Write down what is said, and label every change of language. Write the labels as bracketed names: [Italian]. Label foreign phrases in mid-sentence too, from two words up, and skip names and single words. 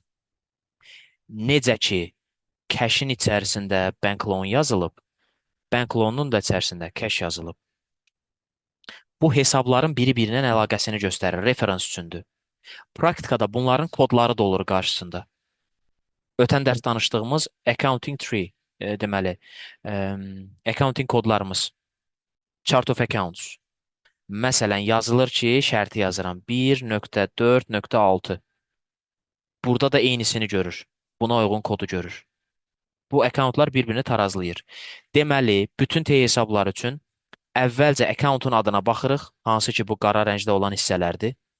[Azerbaijani] Necə ki, cash-in içərisində [English] bank loan [Azerbaijani] yazılıb, [English] bank loan'un [Azerbaijani] da içərisində cash yazılıb. Bu hesabların biri-birinin əlaqəsini göstərir, referans üçündür. Praktikada bunların kodları da olur qarşısında. Ötən dərs danışdığımız [English] accounting tree, [Azerbaijani] deməli, accounting kodlarımız, [English] chart of accounts. [Azerbaijani] Məsələn, yazılır ki, şərti yazıram. 1.4.6. Burada da eynisini görür. Buna uyğun kodu görür. Bu akkauntlar bir-birini tarazlayır. Deməli, bütün T hesabları üçün əvvəlcə akkauntun adına baxırıq, hansı ki bu qara rəngdə olan hissələrdir.